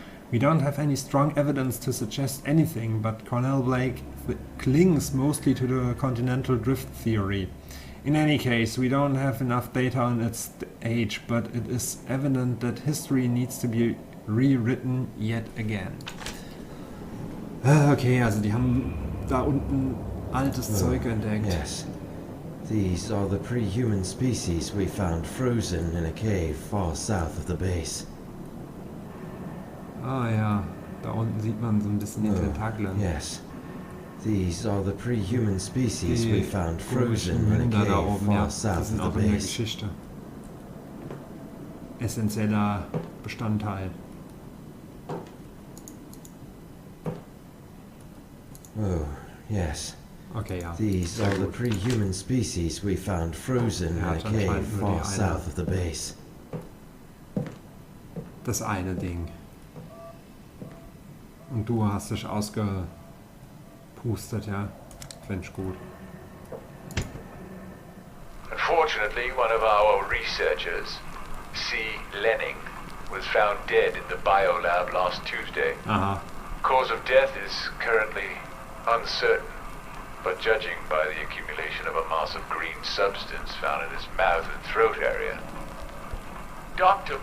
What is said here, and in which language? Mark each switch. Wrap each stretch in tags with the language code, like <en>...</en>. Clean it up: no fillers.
<en>We don't have any strong evidence to suggest anything, but Cornell Blake clings mostly to the continental drift theory. In any case, we don't have enough data on its age, but it is evident that history needs to be rewritten yet again.</en> <de>Okay, also die haben da unten altes Zeug entdeckt.</de> <en>Yes. These are the pre-human species we found frozen in a cave far south of the base.</en> <de>Ah ja, da unten sieht man so ein bisschen die Tentakel.</de> <en>Yes. These are the pre-human species we found frozen in a cave far south of the base.</en> <de>Geschichte. Essentieller Bestandteil.</de> <en>Oh, yes.</en> <de>Okay, ja.</de> <en>These are the pre-human species we found frozen in a cave far south of the base.</en> <de>Das eine Ding. Und du hast dich ausgepustet, ja? Finde ich gut.</de> <en>Unfortunately, one of our researchers, C. Lenning, was found dead in the biolab last Tuesday.</en> <de>Aha.</de> <en>Cause of death is currently uncertain, but judging by the accumulation of a mass of green substance found in his mouth and throat area. Dr.</en>